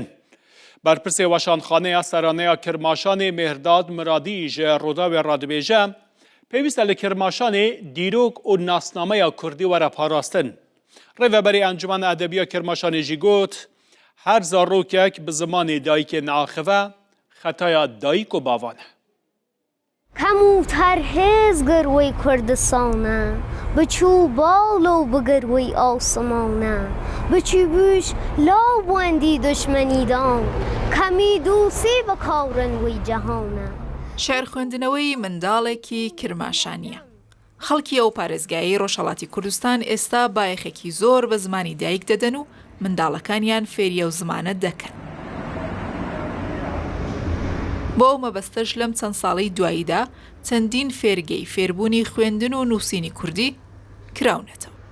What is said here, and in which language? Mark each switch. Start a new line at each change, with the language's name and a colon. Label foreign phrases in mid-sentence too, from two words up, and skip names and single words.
Kurdish: Berpirsê weşanxaneya Seraneya Kirmaşanê Mêrdad Miradî ji Rodawê re dibêje pêwîst e li Kirmaşanê dîrok û nasnameya Kurdî were parastin. Rêveberê Encumena Edebiya Kirmaşanê jî got her zarokek bi zimanê dayîkê neaxive xetaya dayîk û bavan e.
Southern Kurdish: کموتر هزگر وی کردستانه بچو بالو بگر وی آسمانه بچو بوش لاواندی دشمنیدان کمی دوسی بکارن وی جهانه
Central Kurdish: شعر خوێندنەوەی منداڵێکی کرماشانیە. خەڵکی ئەو پارێزگایی ڕۆژهەڵاتی کوردستان ئێستا بایەخێکی زۆر بە زمانی دایک دەدەن و منداڵەکانیان فێریە و زمانە دەکەن. بۆ ئەو مەبەستەش لەم چەند ساڵی دواییدا چەندین فێرگەی فێربوونی خوێندن و نووسینی کوردی کراونەتەوە.